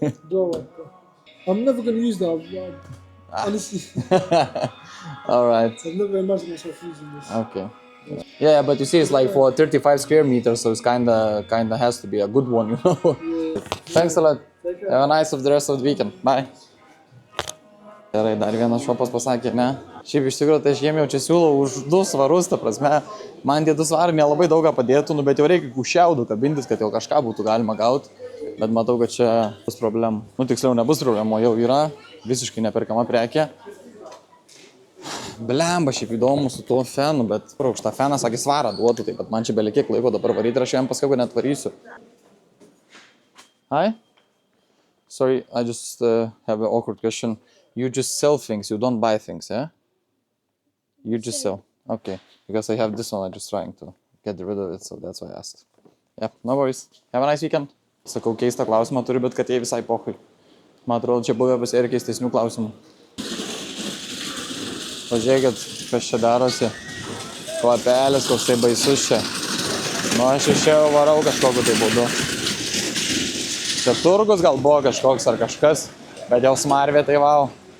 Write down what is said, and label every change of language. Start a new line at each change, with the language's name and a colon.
English: Bro, I'm never going to use that. Honestly. Alright. I've never imagined myself using this. Okay. Yeah, but you see, it's like for 35 square meters, so it's kinda has to be a good one, you know. Yeah. Thanks a lot. Have a nice of the rest of the weekend. Bye.
Lithuanian: Gerai, dar vienas šopas pasakė, ne. Šiaip iš tikrųjų, tai aš jiem jau čia siūlau už 2 svarus, ta prasme. Man tie 2 svarai nelabai daug ką padėtų, bet jau reikia šiaudų kabintis, kad jau kažką būtų galima gauti. Bet matau, kad čia bus problemų. Nu, tiksliau, nebus problemų, jau yra visiškai neperkama prekė. Blemba, šiaip įdomu su tuo fenu, bet už tą feną, sakė, svarą duotų, tai bet man čia belie kiek laiko dabar varyti ir aš jam paskui net varysiu.
English: Hi? Sorry, I just have an awkward question. You just sell things, you don't buy things, yeah? You just sell. Okay, because I have this one, I'm just trying to get rid of it, so that's why I asked. Yeah, no worries. Have a nice weekend.
Lithuanian: Sakau, keistą klausimą turiu, bet kad jie visai pohui. Man atrodo, čia buvę pas ir keistesnių klausimų. Pažiūrėkit, kas čia darosi. Kvapelis, koks tai baisus čia. Nu, aš iš čia varau kažkokiu tai būdu. Čia turgus gal buvo kažkoks ar kažkas, bet jau smarvė tai vau.